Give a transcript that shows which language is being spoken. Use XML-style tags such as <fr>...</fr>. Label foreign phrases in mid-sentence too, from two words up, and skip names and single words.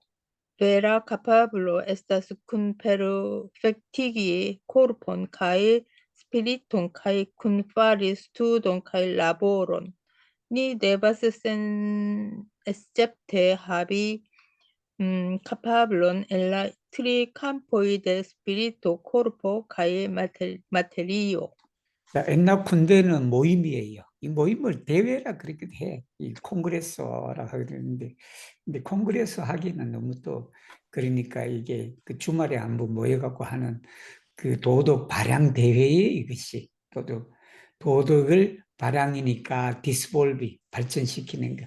<eo>Vera kapablo estas kunperfektigi korpon kaj spiriton kaj kunfari studon kaj laboron. Ni devas escepte havi kapablon en la tri campoi de spirito, corpo kaj materio.</eo> <ko>자, 엔나 군대는 모임이에요. 이 모임을 대회라 그렇게 해. 이 콩그레스라 하는데, 근데 콩그레스 하기는 너무 또 그러니까 이게 그 주말에 한번 모여갖고 하는 그 도덕 발양 대회에 이것이 도덕을 발양이니까 디스볼비 발전시키는 거.</ko>